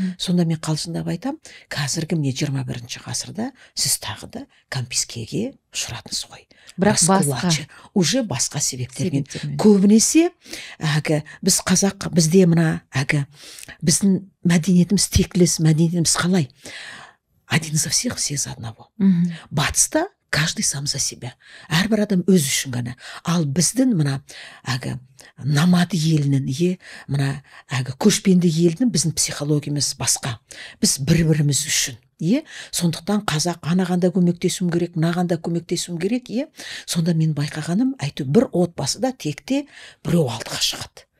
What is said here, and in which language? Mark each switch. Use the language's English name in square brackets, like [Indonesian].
[Kazakh] Сонда мен қалжыңдап айтам, қазіргі міне 21-ші ғасырда сіз тағы да конфискеге ұшыратыңыз ғой. Бірақ басқа, уже басқа себептермен. Көбінесе біз қазақ, бізде мына біздің мәдениетіміз тектілес, мәдениетіміз қалай? [Russian] Один за всех, все за одного. Батыста каждый сам за себя. [Kazakh] Әрбір адам өз үшін ғана. Ал біздің мына намады елінің, мына көшпенді елінің біздің психологиямыз басқа. Біз бір-біріміз үшін. Сондықтан қазақ анағанда көмектесуім керек, мынағанда көмектесуім керек. Сонда мен байқағаным, бір отбасыда текте біреу алдыға шығады.